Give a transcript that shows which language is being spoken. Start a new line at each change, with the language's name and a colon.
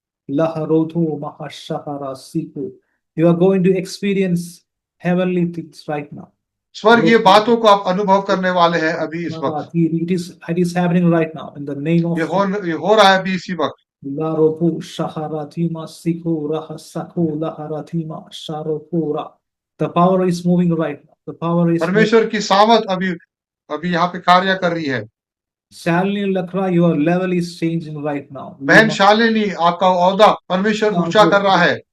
English: Laharodho Mahashahara Siko. You are going to experience heavenly things right now.
Hindi: स्वर्गीय बातों को आप अनुभव करने वाले हैं अभी इस वक्त।
English: It is happening right now in the name of
Hindi: ये हो रहा है अभी इसी वक्त। Laropu Shaharatima Siko Rahasako Laharatima Sharopura.
English: The power is moving right now. The power is
Hindi: परमेश्वर की सामर्थ अभी यहाँ पे कार्य कर रही है।
English: Shalini Lakra, your level is changing right now.
Hindi: बहन शालिनी, आपका ओहदा परमेश्वर ऊंचा कर रहा है।